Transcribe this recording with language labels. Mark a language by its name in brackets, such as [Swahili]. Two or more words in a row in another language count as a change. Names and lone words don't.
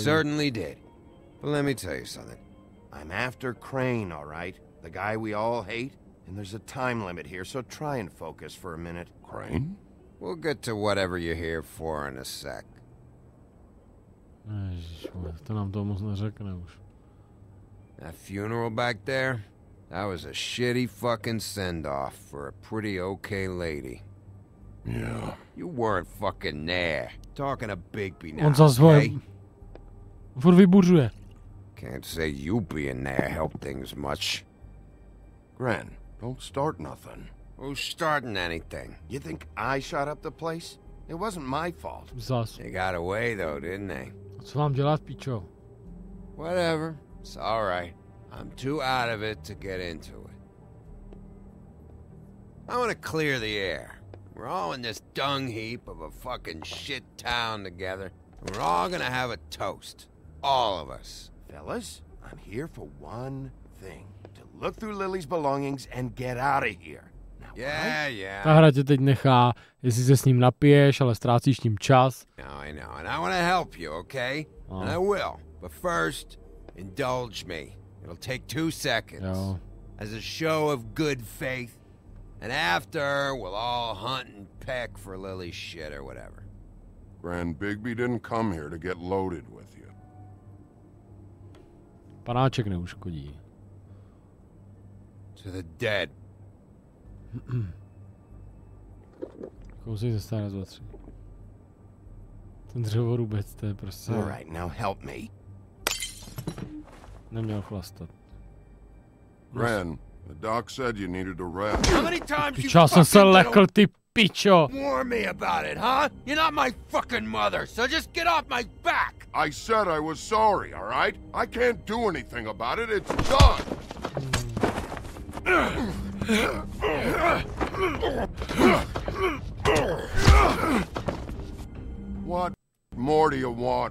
[English] Certainly did. But let me tell you something. I'm after Crane, all right? The guy we all hate. And there's a time limit here, so try and focus for a minute. Crane? We'll get to whatever you're here for in a sec. [Czech] To nám to moc neřekne už. [English] That funeral back there, that was a shitty fucking send-off for a pretty okay lady. Yeah. You weren't fucking there. Talking to Bigby now, [Czech] On zas [English] okay? [Czech] Furt vybuřuje. [English] Can't say you being there helped things much. Gren, don't start nothing. Who's starting anything? You think I shot up the place? It wasn't my fault. [Czech] Zas. [English] They got away though, didn't they? [Czech] Co mám dělat, pičo? [English] Whatever. It's alright. I'm too out of it to get into it. I want to clear the air. We're all in this dung heap of a fucking shit town together. And we're all gonna have a toast. All of us. Fellas, I'm here for one thing. To look through Lily's belongings and get out of here. Now, Yeah. [Czech] Ta hra tě teď nechá, jestli se s ním napiješ, ale ztrácíš tím čas. [English] No, I know. And I want to help you, okay? And I will. But first, indulge me. It'll take 2 seconds. [Czech] Jo. [English] As a show of good faith. And after, we'll all hunt and peck for Lily's shit or whatever. Grand Bigby didn't come here to get loaded with you. [Czech] Panáček neuškodí. [English] To the dead. [Czech] Kousej ze stále 2, 3. Ten dřevorubec, to je prostě... [English] All right, now help me. [Czech] Neměl chlastat. [English] Gran, the doc said you needed a rest. How many times you [Czech] Pičo, jsem se lekl, ty pičo! [English] warn me about it, huh? You're not my fucking mother, so just get off my back! I said I was sorry, all right? I can't do anything about it. It's done. What more do you want?